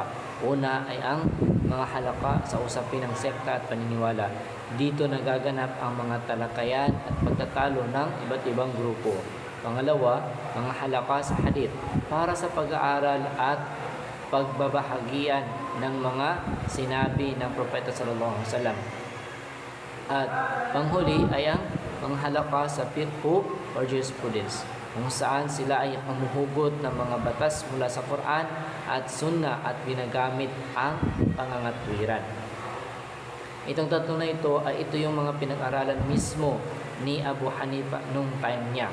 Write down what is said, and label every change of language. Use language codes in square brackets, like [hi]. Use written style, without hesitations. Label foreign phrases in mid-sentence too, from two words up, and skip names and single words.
[tl] Una ay ang mga halaka sa usapin ng sekta at paniniwala. Dito nagaganap ang mga talakayan at pagtatalo ng iba't ibang grupo. Pangalawa, mga halaka sa hadith para sa pag-aaral at pagbabahagian ng mga sinabi ng Propeta [ar] صلى الله عليه وسلم. [tl] At panghuli ay ang mga halaka sa fiqh [en] or jurisprudence, [tl] kung saan sila ay humuhugot ng mga batas mula sa Quran at Sunnah at ginagamit ang pangangatwiran. Itong tatlo na ito ay yung mga pinag-aralan mismo ni Abu Hanifa nung time niya.